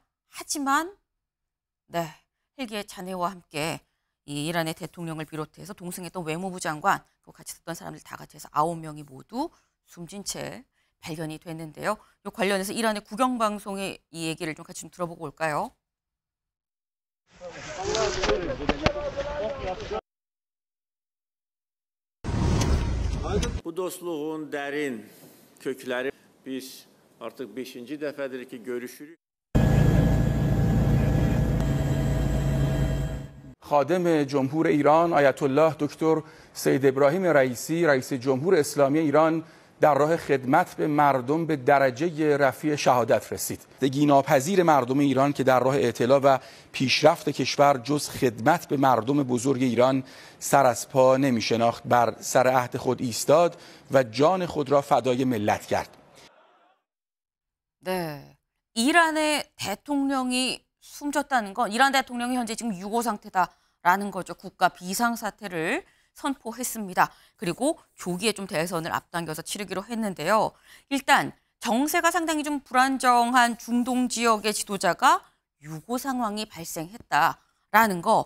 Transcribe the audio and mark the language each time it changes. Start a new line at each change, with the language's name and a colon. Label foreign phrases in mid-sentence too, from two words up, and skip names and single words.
Korean: 하지만 네, 헬기의 잔해와 함께 이 이란의 대통령을 비롯해서 동승했던 외무부 장관, 또 같이 있었던 사람들 다 같이 해서 9명이 모두 숨진 채 발견이 됐는데요. 이 관련해서 이란의 국영방송의 이 얘기를 좀 같이 좀 들어보고 올까요?
Turkish: Bu dostluğun derin kökleri biz artık 5. defedir ki görüşürüz.
Persian: خادم جمهور ایران آیت الله دکتر سید ابراهیم رئیسی رئیس جمهور اسلامی ایران در راه خدمت به مردم به درجه رفیع شهادت رسید. گیناپذیر مردم ایران که در راه اعتلا و پیشرفت کشور جز خدمت به مردم بزرگ ایران سر از پا نمی شناخت، بر سر عهد خود ایستاد و جان خود را فدای ملت کرد.
Korean: 네, 이란의 대통령이 숨졌다는 건 이란 대통령이 현재 지금 유고 상태다라는 거죠. 국가 비상사태를 선포했습니다. 그리고 조기에 좀 대선을 앞당겨서 치르기로 했는데요. 일단 정세가 상당히 좀 불안정한 중동 지역의 지도자가 유고 상황이 발생했다라는 거.